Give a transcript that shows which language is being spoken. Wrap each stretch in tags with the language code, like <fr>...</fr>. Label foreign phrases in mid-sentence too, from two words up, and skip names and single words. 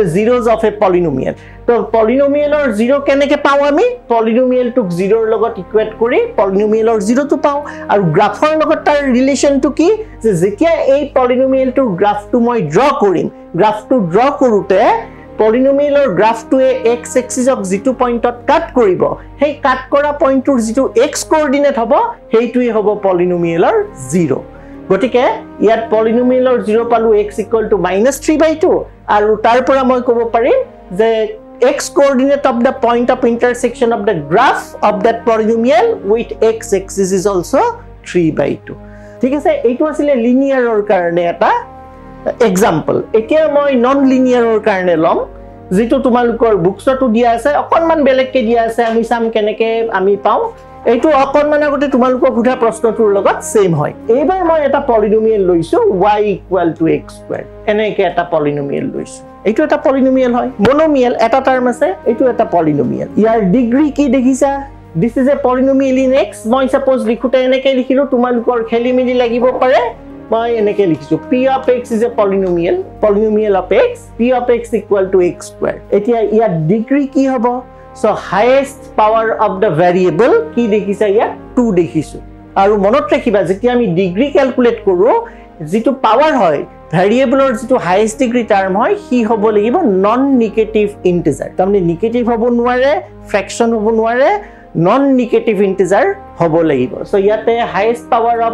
<en>zeros of a polynomial</en> <as>তো পলিনোমিয়েলৰ 0 কেনেকে পাও আমি পলিনোমিয়েলটোক 0 ৰ লগত ইকুৱেট কৰি পলিনোমিয়েলৰ 0 টো পাও আৰু গ্ৰাফৰ লগত তাৰ ৰিলেচনটো কি যে যেতিয়া এই পলিনোমিয়েলটোৰ গ্ৰাফটো মই ড্ৰ কৰিম গ্ৰাফটো ড্ৰ কৰোতে পলিনোমিয়েলৰ গ্ৰাফটোৱে x এক্সিসক যেটো পইণ্টত কাট কৰিব সেই কাট কৰা পইণ্টৰ যেটো x কোঅৰ্ডিনেট হ'ব হেইটোই হ'ব পলিনোমিয়েলৰ 0 গটিকে ইয়াত পলিনোমিয়েলৰ 0 পালো x -3/2 আৰু তাৰ পৰা মই ক'ব পাৰিম যে</as> <en>x coordinate of the point of intersection of the graph of that polynomial with x axis is also 3/2</en> <as>ঠিক আছে এইটো আছিল লিনিয়াৰৰ কাৰণে এটা এক্সাম্পল এতিয়া মই নন লিনিয়াৰৰ কাৰণে লম যেটো তোমালোকৰ বুকছটো দিয়া আছে অকনমান বেলেগকে দিয়া আছে আমি সাম কেনেকে আমি পাও এইটো অকনমান আগতে তোমালোকক উঠা প্ৰশ্নটোৰ লগত সেম হয় এইবাৰ মই এটা পলিনোমিয়েল লৈছো y = x² এনেকে এটা পলিনোমিয়েল লৈছো এইটো এটা পলিনোমিয়েল হয় মনোমিয়েল এটা টার্ম আছে এইটো এটা পলিনোমিয়েল ইয়াৰ ডিগ্ৰী কি দেখিছা</as> <en>this is a polynomial in x</en> <as>মই সাপোজ লিখুতে এনেকে লিখিলো তোমালোকৰ খেলিমেলি লাগিব পাৰে মই এনেকে লিখিছো</as> <en>p of x is a polynomial of x p of x = x²।</en> <as>এতিয়া ইয়াৰ ডিগ্ৰী কি হ'ব</as> <en>so highest power of the variable</en> <as>কি দেখিছা ইয়াত 2 দেখিছো আৰু মনত ৰাখিবা যেতিয়া আমি</as> <en>degree calculate</en> <as>কৰো যেটো পাৱাৰ হয় ভ্যাৰিয়েবলৰ যেটো</as> <en>highest degree term</en> <as>হয় হি হ'ব লাগিব</as> <en>non negative integer</en> <as>তাৰমানে নেগেটিভ হ'ব নোৱাৰে ফ্ৰেকশন হ'ব নোৱাৰে</as> <en>non negative integer</en> <as>হ'ব লাগিব সো ইয়াতে</as> <en>highest power of</en>